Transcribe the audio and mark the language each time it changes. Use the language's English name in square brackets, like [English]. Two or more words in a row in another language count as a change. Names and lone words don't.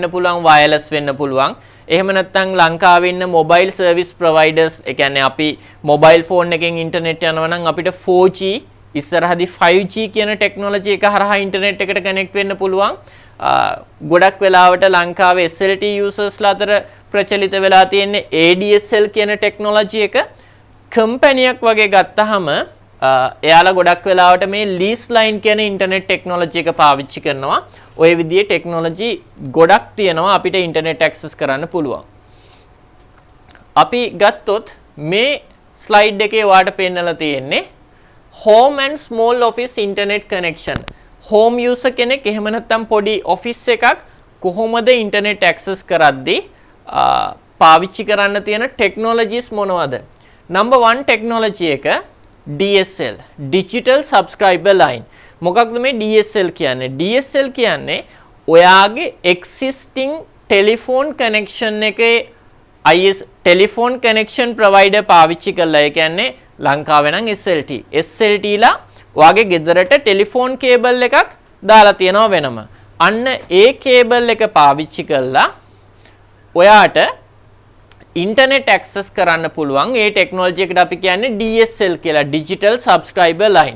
[Sinhala] පුළුවන් වයර්ලස් වෙන්න පුළුවන් එහෙම නැත්නම් ලංකාවේ ඉන්න [English] mobile service providers [Sinhala] ඒ කියන්නේ අපි [English] mobile phone [Sinhala] එකෙන් ඉන්ටර්නෙට් යනවා නම් අපිට 4G ඉස්සරහදී 5G කියන ටෙක්නොලොජි එක හරහා ඉන්ටර්නෙට් එකට කනෙක්ට් වෙන්න පුළුවන් ගොඩක් වෙලාවට ලංකාවේ SLT යූසර්ස්ලා අතර ප්‍රචලිත වෙලා තියෙන්නේ ADSL කියන ටෙක්නොලොජි එක කම්පැනියක් වගේ ගත්තහම එයාලා ගොඩක් වෙලාවට මේ [English] lease line [Sinhala] කියන [English] internet technology [Sinhala] එක පාවිච්චි කරනවා. ඔය විදිහේ ටෙක්නොලොජි ගොඩක් තියෙනවා අපිට [English] internet access [Sinhala] කරන්න පුළුවන්. [English] අපි ගත්තොත් මේ ස්ලයිඩ් එකේ ඔයාලට පෙන්නලා තියෙන්නේ home and small office internet connection. home user [Sinhala] කෙනෙක් එහෙම නැත්නම් පොඩි office එකක් කොහොමද [English] internet access [Sinhala] කරද්දී පාවිච්චි කරන්න තියෙන ටෙක්නොලොජිස් මොනවද? [English] number 1 [Sinhala] ටෙක්නොලොජි එක [English] DSL digital subscriber line [Sinhala] මොකක්ද මේ DSL කියන්නේ DSL කියන්නේ ඔයාගේ [English] existing telephone connection [Sinhala] එකේ [English] IS telephone connection provider [Sinhala] පාවිච්චි කරලා ඒ කියන්නේ ලංකාවේ නම් SLT ලා ඔයාගේ ගෙදරට [English] telephone cable [Sinhala] එකක් දාලා තියෙනවා වෙනම අන්න ඒ කේබල් එක පාවිච්චි කරලා ඔයාට [English] internet access [Sinhala] කරන්න පුළුවන් ඒ ටෙක්නොලොජි එකට අපි කියන්නේ DSL කියලා [English] digital subscriber line.